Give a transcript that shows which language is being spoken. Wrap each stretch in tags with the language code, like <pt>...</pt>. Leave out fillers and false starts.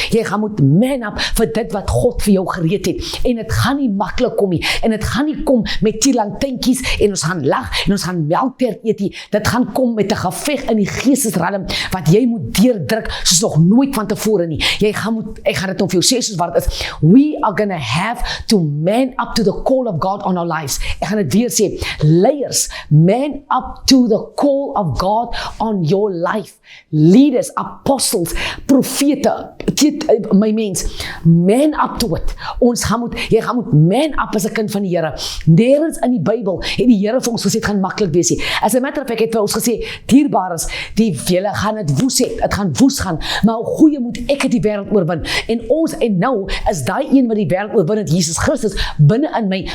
<af>Jy gaan moet man up vir dit wat God vir jou gereed het. En dit gaan nie maklik kom nie. En dit gaan nie kom met tielantinkies en ons gaan lag en ons gaan melktert eet nie. Dit gaan kom met 'n geveg in die geestesriem wat jy moet deurdruk soos nog nooit van tevore nie. Ek gaan dit nou vir jou sê soos wat dit is.</af> <en>We are gonna have to man up to the call of God on our lives.</en> <af>Ek gaan dit weer sê.</af> <en>Leiers, man up to the call of God on your life. Leaders, apostles,</en> <af>profete, my mens,</af> <en>man up to it.</en> <af>Jy gaan moet man up as 'n kind van die Here. Nêrens in die Bybel het die Here vir ons gesê dit gaan maklik wees nie. As 'n</af> <en>matter of fact</en> <af>het vir ons gesê, dierbares, die julle gaan dit woes het, dit gaan woes gaan, maar hoe goeie moet ek die wêreld oorwin. En nou is daai een wat die wêreld oorwin het, Jesus Christus binne in my.</af>